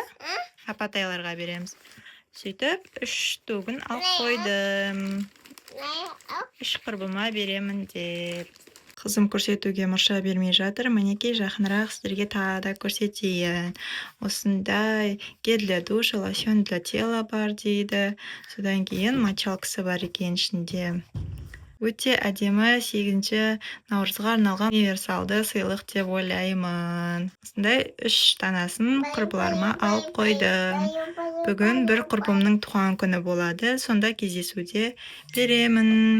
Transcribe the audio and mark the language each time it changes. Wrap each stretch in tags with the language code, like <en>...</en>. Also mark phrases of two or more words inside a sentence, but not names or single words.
<kk>Апатайларға береміз. Сөйтіп, 3 түгін алып қойдым. 3 құрбыма беремін деп. Қызым көрсетуге мұрша бермей жатыр. Мінекей жақынырақ сіздерге тағы да көрсетейін. Осындай</kk> <ru>гель для душа, лосьон для тела</ru> <kk>бар дейді. Содан кейін мочалкасы бар екен ішінде. Өте әдемі 8 наурызға арналған универсалды сыйлық деп ойлаймын. Осындай 3 танасын құрбыларыма алып қойдым. Бүгін бір құрбымның туған күні болады. Сонда кездесуде беремін.</kk>